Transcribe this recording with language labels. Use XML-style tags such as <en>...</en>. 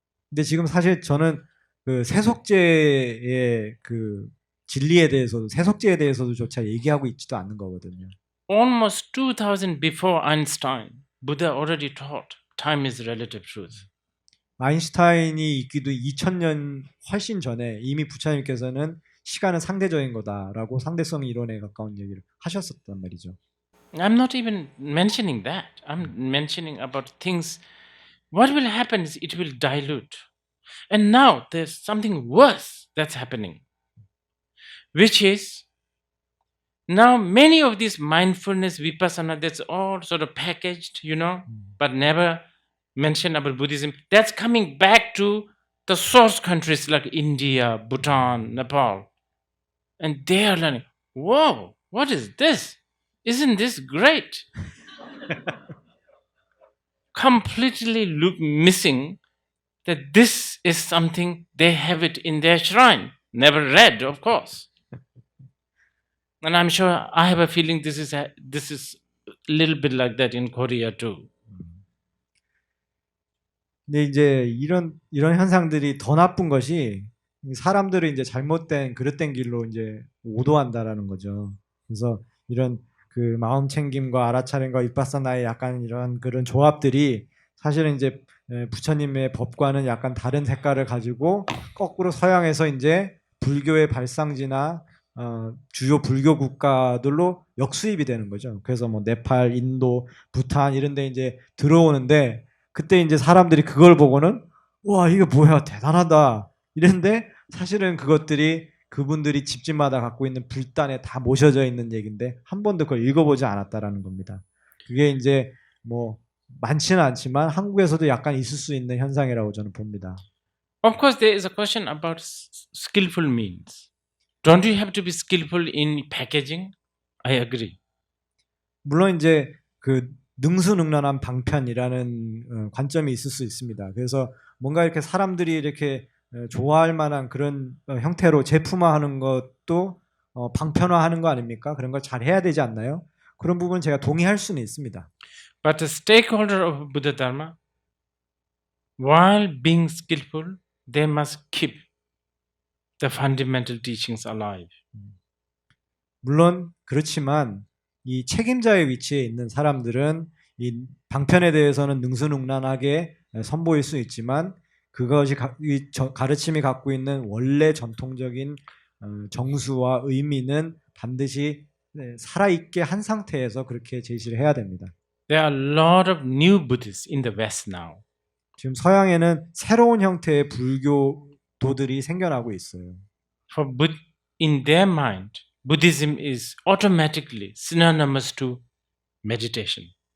<ko>근데 지금 사실 저는 그 세속제의 그 진리에 대해서도 세속제에 대해서도조차 얘기하고 있지도 않는 거거든요.</ko> <en>Almost 2000 before Einstein, Buddha already taught time is relative truth.</en> <ko>아인슈타인이 있기도 2000년 훨씬 전에 이미 부처님께서는 시간은 상대적인 거다라고 상대성 이론에 가까운 얘기를 하셨었단 말이죠.</ko> <en>I'm not even mentioning that. I'm mentioning about things. What will happen is it will dilute. And now there's something worse that's happening, which is now many of these mindfulness, vipassana, that's all sort of packaged, you know, but never mentioned about Buddhism. That's coming back to the source countries like India, Bhutan, Nepal. And they are learning, whoa, what is this? Isn't this great? Completely missing that this is something they have it in their shrine. Never read, of course. And I'm sure I have a feeling this is a little bit like that in Korea too.</en> <ko>근데 이제 이런 현상들이 더 나쁜 것이 사람들을 이제 잘못된 그릇된 길로 이제 오도한다라는 거죠. 그래서 이런 그 마음 챙김과 알아차림과 위파사나의 약간 이런 그런 조합들이 사실은 이제 부처님의 법과는 약간 다른 색깔을 가지고 거꾸로 서양에서 이제 불교의 발상지나 주요 불교 국가들로 역수입이 되는 거죠. 그래서 뭐 네팔, 인도, 부탄 이런 데 이제 들어오는데 그때 이제 사람들이 그걸 보고는 와, 이거 뭐야, 대단하다. 이랬는데 사실은 그것들이 그분들이 집집마다 갖고 있는 불단에 다 모셔져 있는 얘기인데 한 번도 그걸 읽어보지 않았다라는 겁니다. 그게 이제 뭐 많지는 않지만 한국에서도 약간 있을 수 있는 현상이라고 저는 봅니다.</ko> <en>Of course, there is a question about skillful means. Don't you have to be skillful in packaging? I agree.</en> <ko>물론 이제 그 능수능란한 방편이라는 관점이 있을 수 있습니다. 그래서 뭔가 이렇게 사람들이 이렇게 좋아할 만한 그런 형태로 제품화하는 것도 방편화하는 거 아닙니까? 그런 걸 잘 해야 되지 않나요? 그런 부분은 제가 동의할 수는 있습니다.</ko> <en>But the stakeholder of Buddha Dharma, while being skillful, they must keep the fundamental teachings alive.</en> <ko>물론 그렇지만 이 책임자의 위치에 있는 사람들은 이 방편에 대해서는 능수능란하게 선보일 수 있지만 그것이 가르침이 갖고 있는 원래 전통적인 정수와 의미는 반드시 살아있게 한 상태에서 그렇게 제시를 해야 됩니다.</ko> <en>There are a lot of new Buddhists in the West now.</en> <ko>지금 서양에는 새로운 형태의 불교도들이 생겨나고 있어요.</ko> <en>In their mind, Buddhism is automatically synonymous to meditation.</en>